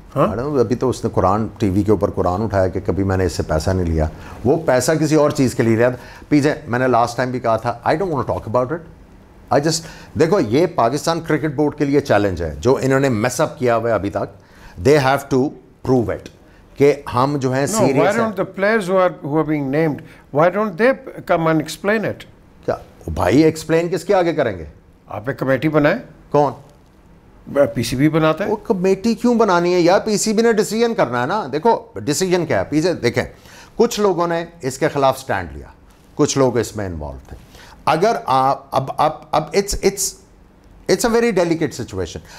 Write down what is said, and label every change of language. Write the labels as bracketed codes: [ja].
[ur] ابھی تو اس نے قرآن ٹی وی کے اوپر قرآن اٹھایا کہ کبھی میں نے اس سے پیسہ نہیں لیا. وہ پیسہ کسی اور چیز کے لیے لیا تھا. پیچھے میں نے لاسٹ ٹائم بھی کہا تھا, [en] I don't want to talk about it. I just [ur] دیکھو, یہ پاکستان کرکٹ بورڈ کے لیے چیلنج ہے جو انہوں نے میس اپ کیا ہوا ہے ابھی تک. [en] they have to prove it [ur] کہ ہم جو ہیں سیریس ہیں. [en] Why don't the players who are being named, why don't they come and explain it? [ur] کیا بھائی ایکسپلین کس کے آگے کریں گے؟ آپ ایک کمیٹی بنائیں. کون؟ پی سی بی بناتا ہے. وہ کمیٹی کیوں بنانی ہے یار؟ پی سی بی نے ڈیسیجن کرنا ہے نا. دیکھو ڈیسیجن کیا ہے پیچھے دیکھیں, کچھ لوگوں نے اس کے خلاف سٹینڈ لیا, کچھ لوگ اس میں انوالو تھے. اگر آپ اب [en] It's a very delicate situation.